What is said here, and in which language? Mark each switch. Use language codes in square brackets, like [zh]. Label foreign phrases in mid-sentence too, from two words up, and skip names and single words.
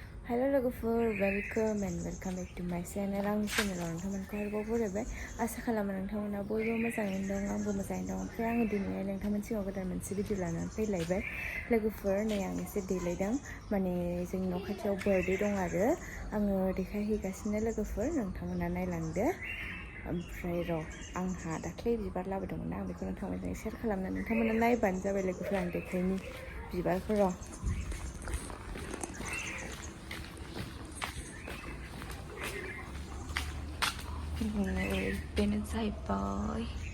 [en] Hello logoफोर welcome and welcome back to my channel. [brx] आंनि चेनेलाव नोंथांमोनखौ आरोबाव बरायबाय आसा खालामो नोंथांमोना बयबो मोजाङैनो दं आंबो मोजाङैनो दं ओमफ्राय आङो दिनैहाय नोंथांमोन सिगाङाव गोदान मोनसे भिडिअ लानानै फैलायबाय लोगोफोर नै आं एसे देलायदों माने जोंनि न' खाथियाव बार्थडे दं आरो आङो देखायहैगासिनो लोगोफोर नोंथांमोना नायलांदो ओमफ्राय आंहा दाख्लै बिबार लाबोदोंमोन आं बेखौ नोंथांमोनजों शेयार खालामनो नोंथांमोना नायबानो जाबाय लोगोफोर आं देखायनि बिबारफोराव बेनो जाहैबाय